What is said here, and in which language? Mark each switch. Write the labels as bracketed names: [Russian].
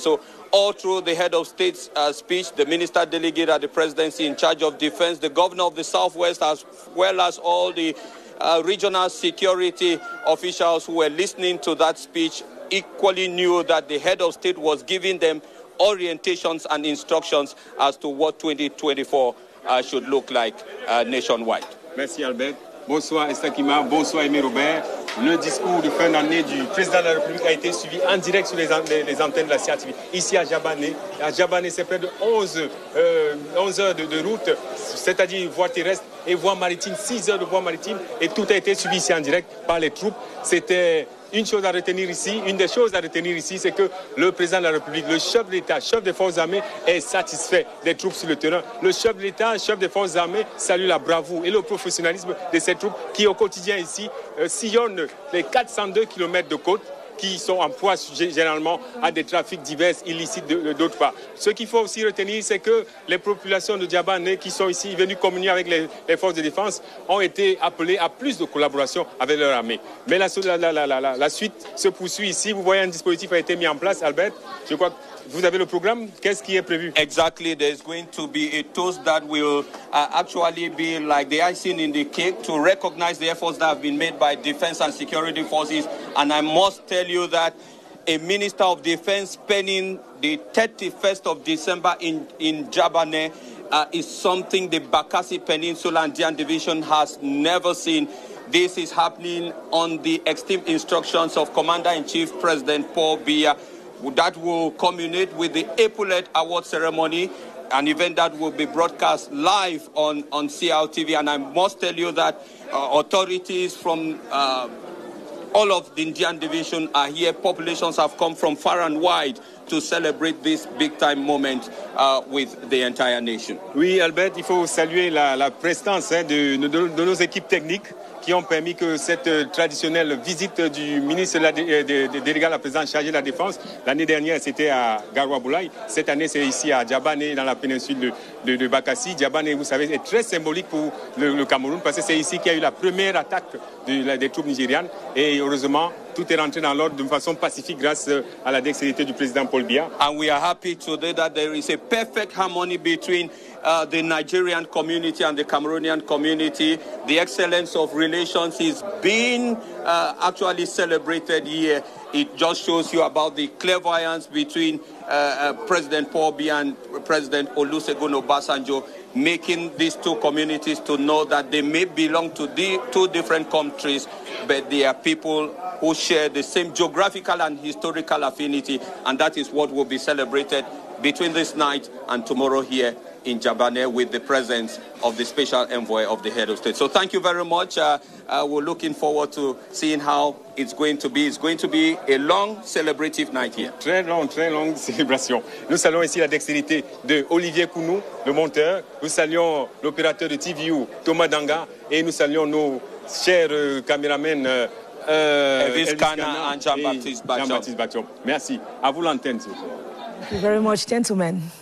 [English] So all through the head of state's speech, the minister delegate at the presidency in charge of defense, the governor of the Southwest, as well as all the regional security officials who were listening to that speech, equally knew that the head of state was giving them orientations and instructions as to what 2024 should look like nationwide. [French] Merci Albert. Bonsoir Estakima, bonsoir Aimé Robert. Le discours de fin d'année du président de la République a été suivi en direct sur les antennes de la CATV. Ici à Djabane. À Djabane, c'est près de 11 heures de route, c'est-à-dire voie terrestre et voie maritime, 6 heures de voie maritime. Et tout a été suivi ici en direct par les troupes. C'était une chose à retenir ici, une des choses à retenir ici, c'est que le président de la République, le chef de l'État, chef des forces armées, est satisfait des troupes sur le terrain. Le chef de l'État, chef des forces armées, salue la bravoure et le professionnalisme de ces troupes qui, au quotidien ici, sillonnent les 402 km de côte qui sont en proie généralement à des trafics divers illicites d'autre part. Ce qu'il faut aussi retenir, c'est que les populations de Djabane qui sont ici venues communier avec les forces de défense ont été appelées à plus de collaboration avec leur armée. Mais la suite se poursuit ici. Vous voyez, un dispositif a été mis en place, Albert. Je crois que vous avez le programme. Qu'est-ce qui est prévu? [English] Exactly. There's going to be a toast that will actually be like the icing in the cake to recognize the efforts that have been made by defense and security forces. And I must tell you that a Minister of Defense spending the 31st of December in Djabane is something the Bakassi Peninsula and Dian Division has never seen. This is happening on the extreme instructions of Commander-in-Chief President Paul Biya. That will culminate with the Epaulet Award ceremony, an event that will be broadcast live on CRTV. And I must tell you that authorities from all of the Indian Division are here. Populations have come from far and wide to celebrate this big-time moment with the entire nation. [French] Oui, Albert, il faut saluer la prestance de nos équipes techniques qui ont permis que cette traditionnelle visite du ministre délégué à la présidence chargé de la Défense, l'année dernière c'était à Garoua-Boulaye, cette année c'est ici à Djabane dans la péninsule de Bakassi. Djabane, vous savez, est très symbolique pour le Cameroun parce que c'est ici qu'il y a eu la première attaque des troupes nigérianes et heureusement tout est rentré dans l'ordre de façon pacifique grâce à la dextérité du président Paul Biya. [English] And we are happy today that there is a perfect harmony between the Nigerian community and the Cameroonian community. The excellence of relations is being actually celebrated here. It just shows you about the clairvoyance between President Paul Biya and President Olusegun Obasanjo, making these two communities to know that they may belong to two different countries, but they are people who share the same geographical and historical affinity, and that is what will be celebrated between this night and tomorrow here in Djabane with the presence of the special envoy of the head of state. So thank you very much. We're looking forward to seeing how it's going to be. It's going to be a long celebrative night here. [French] Très longue célébration. Nous saluons ici la dextérité de Olivier Kounou, le monteur. Nous saluons l'opérateur de TVU, Thomas Danga, et nous saluons nos chers caméramens [English] Elvis Kana and Jean-Baptiste [French] Bachom. Merci. À vous l'antenne. [English] Thank you very much, gentlemen.